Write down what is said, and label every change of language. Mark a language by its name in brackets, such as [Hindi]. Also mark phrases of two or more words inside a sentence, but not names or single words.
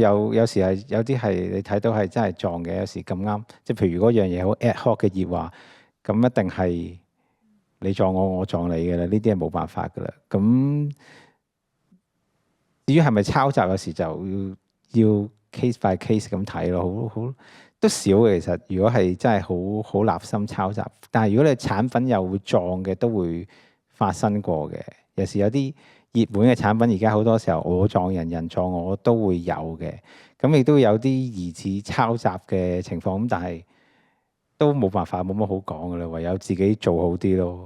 [Cantonese] 有時係有啲係你睇到係真係撞嘅，有時咁啱，即係譬如嗰樣嘢好 [English] ad hoc [Cantonese] 嘅熱話，咁一定係你撞我，我撞你嘅啦。呢啲係冇辦法噶啦。咁至於係咪抄襲，有時就要 [English] case by case [Cantonese] 咁睇咯，好都少嘅。其實如果係真係好立心抄襲，但係如果你產品又會撞嘅，都會發生過嘅。有時有啲熱門嘅產品，而家好多時候我撞人，人撞我都會有嘅。咁亦都有啲疑似抄襲嘅情況，咁但係都冇辦法，冇乜好講噶啦，唯有自己做好啲咯。